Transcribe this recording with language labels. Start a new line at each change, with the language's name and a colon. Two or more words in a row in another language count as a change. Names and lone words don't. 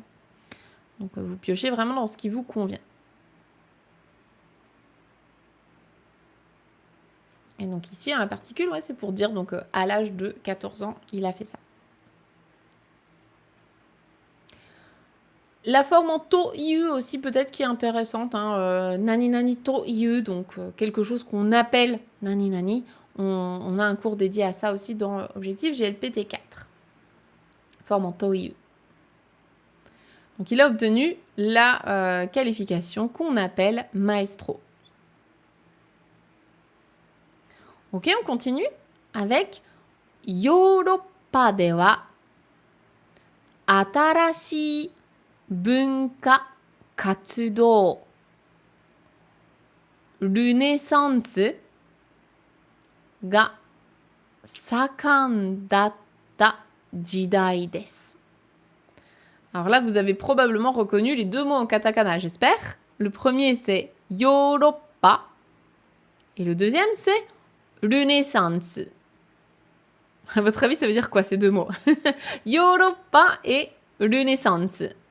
French: Donc vous piochez vraiment dans ce qui vous convient. Et donc ici, la particule, ouais, c'est pour dire donc à l'âge de 14 ans, il a fait ça. La forme en to-iu aussi peut-être qui est intéressante, hein,
Japanese: 何々という,
French: donc quelque chose qu'on appelle
Japanese: 何々.
French: On a un cours dédié à ça aussi dans Objectif GLPT 4. Forme en to-iu. Donc il a obtenu la qualification qu'on appelle maestro. Ok, on continue avec
Japanese: ヨーロッパでは新しい文化活動ルネサンスが盛んだった時代です。
French: Alors là, vous avez probablement reconnu les deux mots en katakana, j'espère. Le premier, c'est Yoroppa. Et le deuxième, c'est Renaissance. À votre avis, ça veut dire quoi, ces deux mots? Yoroppa et Renaissance.